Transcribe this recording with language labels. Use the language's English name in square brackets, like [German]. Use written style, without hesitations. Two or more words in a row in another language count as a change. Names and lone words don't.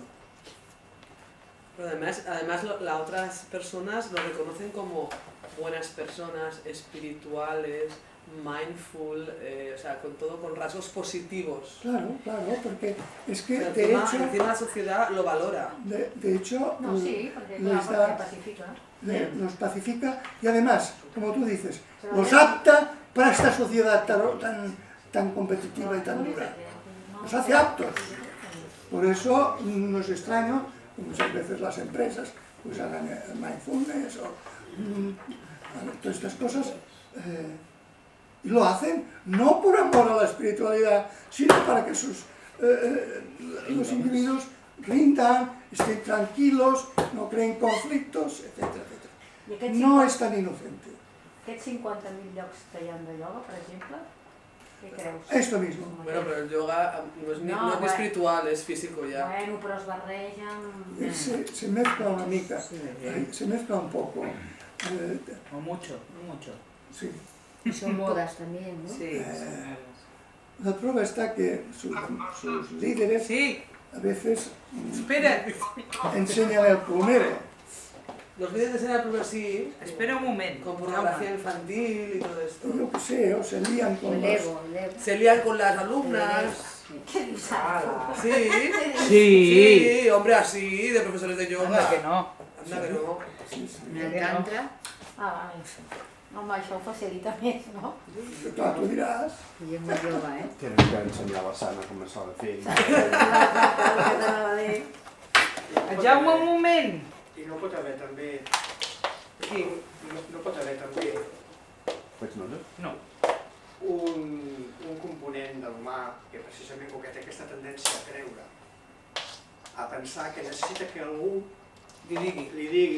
[Spanish] Pero además las otras personas lo reconocen como buenas personas, espirituales, mindful, o sea, con rasgos positivos. Claro, porque es que Pero encima la sociedad lo valora. de hecho, [Catalan] No, sí, perquè les clar, da- perquè pacifica. [Spanish] los pacifica y además, como tú dices, los apta para esta sociedad tan competitiva y tan dura. Los hace aptos. Por eso no es extraño que muchas veces las empresas pues hagan mindfulness o todas estas cosas. Y lo hacen no por amor a la espiritualidad, sino para que los individuos rindan, estén tranquilos, no creen conflictos, etcétera, etcétera. [Catalan] I aquests [Spanish] No es tan inocente. [Catalan] Aquests 50.000 llocs que hi ha de ioga, per exemple, què creus? [Spanish] Esto mismo. Bueno, pero el yoga no es ni espiritual, es físico ya. [Catalan] Bueno, però es barregen... [Spanish] Se mezcla [Catalan] una mica, [Spanish] Sí, se mezcla un poco. O mucho, mucho. Sí. Son modas también, ¿no? Sí, La prueba está que sus líderes sí. a veces Espera, enseñan el plumero. Los vídeos de escena primero sí, espera un momento. con pornografía infantil y todo esto. Yo qué sé, o se lían O con el los... ego, el ego. Se lían con las alumnas. ¿Qué dices? Sí, Sí, hombre, así, de profesores de yoga. anda que no. Anda que no. En el tantra, Ah, vale. [Catalan] Home, això ho facilita més, no? Clar, tu diràs. i és molt jove, [Spanish] Tienes que enseñar a la sana [Catalan] com s'ha de fer. Jaume, un moment. I no pot haver també... Sí. No pot haver també Pots no? No. un component de l'humà que precisament com que té aquesta tendència a creure, a pensar que necessita que algú li digui